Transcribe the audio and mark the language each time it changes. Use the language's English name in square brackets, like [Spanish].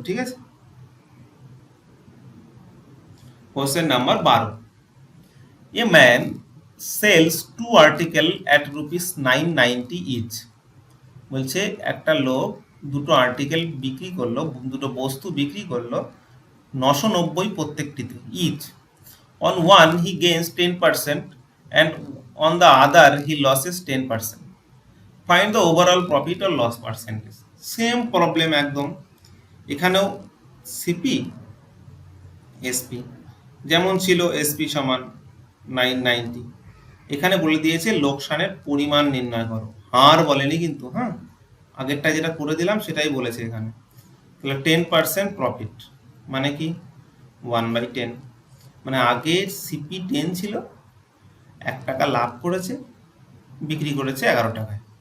[Bangla] ঠিক আছে, question number 12। [English] A man sells two article at rupees 990 each. [Bangla] বলছে একটা লোক দুটো আর্টিকেল বিক্রি করলো, দুটো বস্তু বিক্রি করলো 990 প্রত্যেকটিতে each. [English] On one he gains 10% and on the other he loses 10%. Find the overall profit or loss percentage. [Bangla] Same problem একদম, এখানেও সিপি এসপি যেমন ছিল, এসপি সমান 990, এখানে বলে দিয়েছে লোকসানের পরিমাণ নির্ণয় করো, হার বলেনি কিন্তু। হ্যাঁ, আগেরটা যেটা করে দিলাম সেটাই বলেছে এখানে। তাহলে 10% প্রফিট মানে কি 1/10, মানে আগে সিপি 10 ছিল, 1 টাকা লাভ করেছে, বিক্রি করেছে 11 টাকায়।